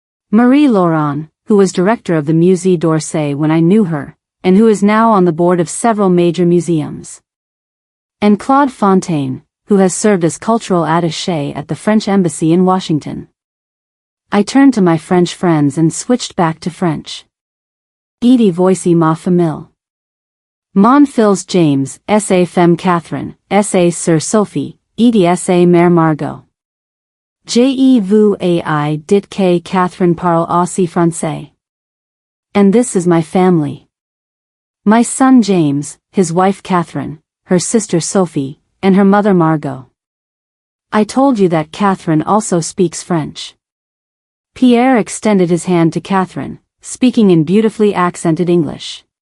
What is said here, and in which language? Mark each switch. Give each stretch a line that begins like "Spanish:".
English: Marie Laurent, who was director of the Musée d'Orsay when I knew her, and who is now on the board of several major museums. And Claude Fontaine, who has served as cultural attaché at the French Embassy in Washington. I turned to my French friends and switched back to French.
French: Edie voici ma famille. Mon fils James, sa femme Catherine, sa sœur Sophie, Edie sa mère Margot. Je vous ai dit que Catherine parle aussi français.
English: And this is my family. My son James, his wife Catherine, her sister Sophie, and her mother Margot. I told you that Catherine also speaks French. Pierre extended his hand to Catherine, speaking in beautifully accented English.